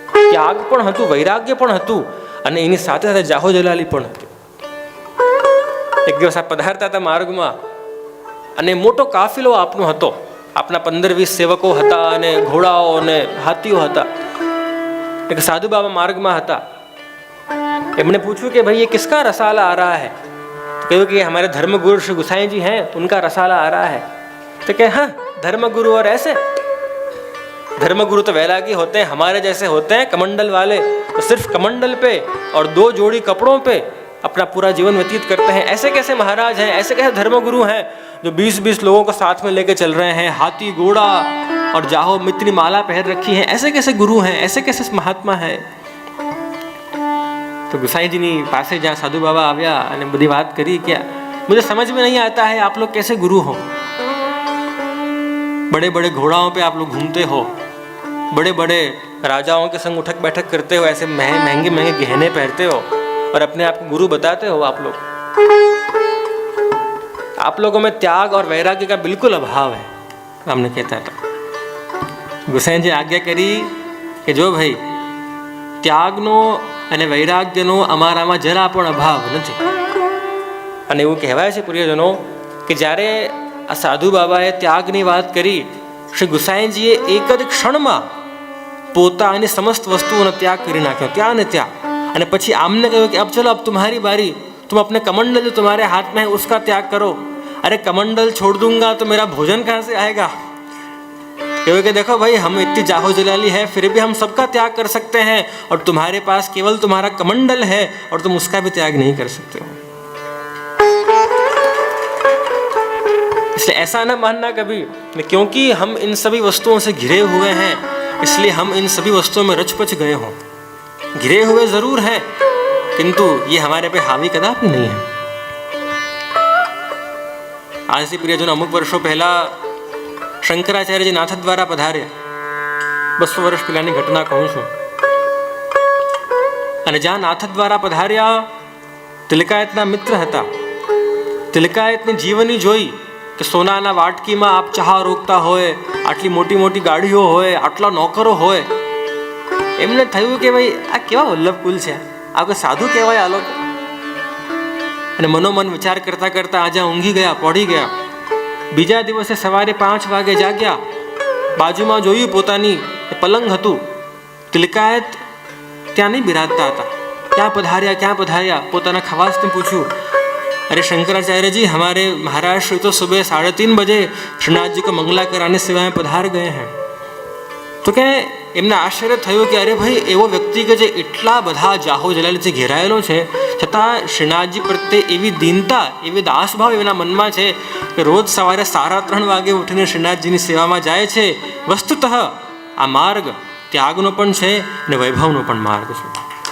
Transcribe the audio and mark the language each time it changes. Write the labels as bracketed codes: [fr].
[gu] ત્યાગ પણ હતું, વૈરાગ્ય પણ હતું, અને એની સાથે સાથે જાહો જલાલી પણ હતી. એક દિવસ આપ પધારતા હતા માર્ગમાં અને મોટો કાફિલો આપનો હતો. આપના 15-20 સેવકો હતા અને ઘોડાઓ અને હાથીઓ હતા. એક સાધુ બાબા માર્ગમાં હતા. એમણે પૂછ્યું [hi] कि भाई ये किसका रसाला आ रहा है? तो कहा कि हमारे धर्मगुरु श्री गुसाई जी हैं, उनका रसाला आ रहा है. तो कहे हाँ, धर्मगुरु और ऐसे? धर्मगुरु तो वैरागी होते हैं, हमारे जैसे होते हैं कमंडल वाले, तो सिर्फ कमंडल पे और 2 जोड़ी कपड़ों पे अपना पूरा जीवन व्यतीत करते हैं. ऐसे कैसे महाराज हैं, ऐसे कैसे धर्मगुरु हैं जो 20-20 लोगों को साथ में लेके चल रहे हैं, हाथी घोड़ा और जाहो मित्री माला पहन रखी है, ऐसे कैसे गुरु हैं, ऐसे कैसे महात्मा है? तो गुसाईजीनी पासे जहाँ साधु बाबा [gu] આવ્યા અને બધી વાત કરી કે [hi] मुझे समझ में नहीं आता है आप लोग कैसे गुरु हो. बड़े बड़े घोड़ाओं पे आप लोग घूमते हो, बड़े बड़े राजाओं के संग उठक बैठक करते हो, ऐसे महंगे महंगे गहने पहनते हो और अपने आप को गुरु बताते हो. आप लोगों में त्याग और वैराग्य का बिल्कुल अभाव है, हमने कहता था. गुसाई जी आज्ञा करी कि जो भाई [gu] ત્યાગનો અને વૈરાગ્યનો અમારામાં જરા પણ અભાવ નથી. અને એવું કહેવાય છે પ્રિયજનો કે જ્યારે આ સાધુ બાબાએ ત્યાગની વાત કરી, શ્રી ગુસાઈજીએ એક જ ક્ષણમાં પોતાની સમસ્ત વસ્તુઓનો ત્યાગ કરી નાખ્યો, ત્યાં ને ત્યાં. અને પછી આમને કહ્યું કે [hi] અબ ચલો, અબ तुम्हारी बारी, तुम अपने कमंडल जो तुम्हारे हाथ में है उसका त्याग करो. अरे कमंडल छोड़ दूंगा तो मेरा भोजन कहाँ से आएगा? कि देखो भाई, हम इतनी जाहो जलाली है फिर भी हम सबका त्याग कर सकते हैं, और तुम्हारे पास केवल तुम्हारा कमंडल है और तुम उसका भी त्याग नहीं कर सकते हो. इसलिए ऐसा ना मानना कभी, क्योंकि हम इन सभी वस्तुओं से घिरे हुए हैं इसलिए हम इन सभी वस्तुओं में रचपच गए हों. घिरे हुए जरूर हैं किंतु ये हमारे पे हावी कदापि नहीं है. [gu] आज से प्रियजन अमुक वर्षों पहला શંકરાચાર્યજી નાથદ્વારા પધાર્યા. 200 વર્ષ પહેલાની ઘટના કહું છું. અને જ્યાં નાથદ્વારા પધાર્યા, તિલકાયતના મિત્ર હતા. તિલકાયતની જીવની જોઈ કે સોનાના વાટકીમાં આપ ચા રોકતા હોય, આટલી મોટી મોટી ગાડીઓ હોય, આટલા નોકરો હોય. એમને થયું કે ભાઈ આ કેવા વલ્લભ કુલ છે, આ કોઈ સાધુ કહેવાય આ લોકો. અને મનોમન વિચાર કરતા કરતા આજે ઊંઘી ગયા, પડી ગયા. બીજા દિવસે સવારે 5 વાગે જાગ્યા. બાજુમાં જોયું પોતાની પલંગ હતું. તિલકાયત ત્યાં નહીં બિરાજતા હતા. ક્યાં પધાર્યા? પોતાના ખવાસને પૂછ્યું, [hi] अरे शंकराचार्य जी, हमारे महाराज श्री तो सुबह 3:30 बजे श्रीनाथ जी को मंगला कराने सेवा में पधार गए हैं. तो क्या [gu] એમને આશ્ચર્ય થયું કે અરે ભાઈ, એવો વ્યક્તિ કે જે એટલા બધા જાહો જલાલીથી ઘેરાયેલો છે છતાં શ્રીનાથજી પ્રત્યે એવી દીનતા, એવી દાસભાવ એના મનમાં છે કે રોજ સવારે 3:30 વાગે ઉઠીને શ્રીનાથજીની સેવામાં જાય છે. વસ્તુતઃ આ માર્ગ ત્યાગનો પણ છે અને વૈભવનો પણ માર્ગ છે.